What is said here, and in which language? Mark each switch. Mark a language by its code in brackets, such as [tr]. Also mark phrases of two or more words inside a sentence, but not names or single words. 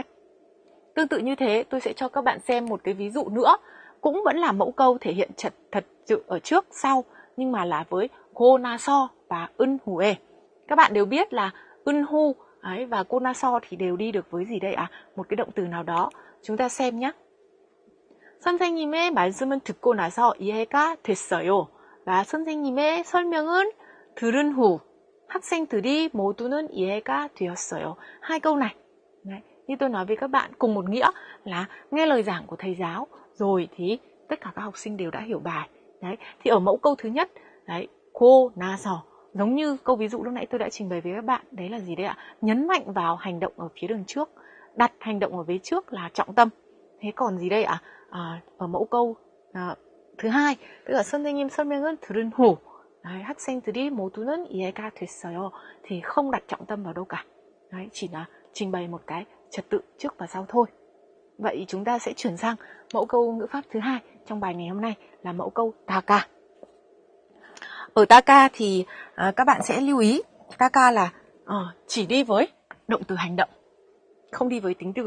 [vi] Tương tự như thế, tôi sẽ cho các bạn xem một cái ví dụ nữa. Cũng vẫn là mẫu câu thể hiện thật sự ở trước, sau, nhưng mà là với cô na so và ân hù e. Các bạn đều biết là ân hu và cô na so thì đều đi được với gì đây ạ? Một cái động từ nào đó. Chúng ta xem nhé. [ko] 선생님의 말씀은 듣고 나서 이해가 됐어요. và 선생님의 설명은 들은 후 학생들이 모두는 이해가 되었어요. [vi] Hai câu này, đấy, như tôi nói với các bạn, cùng một nghĩa là nghe lời giảng của thầy giáo rồi thì tất cả các học sinh đều đã hiểu bài. Đấy, thì ở mẫu câu thứ nhất, đấy, cô na so, giống như câu ví dụ lúc nãy tôi đã trình bày với các bạn, đấy là gì đấy ạ? Nhấn mạnh vào hành động ở phía đằng trước, đặt hành động ở vế trước là trọng tâm. Thế còn gì đây ạ? Ở mẫu câu thứ hai, tức là [ko] 선생님 설명은 들은 후 학생들이 모두는 이해가 됐어요. [vi] Thì không đặt trọng tâm vào đâu cả. Đấy, chỉ là trình bày một cái trật tự trước và sau thôi. Vậy chúng ta sẽ chuyển sang mẫu câu ngữ pháp thứ hai trong bài ngày hôm nay là mẫu câu taka. Ở taka thì các bạn sẽ lưu ý, taka là chỉ đi với động từ hành động, không đi với tính từ.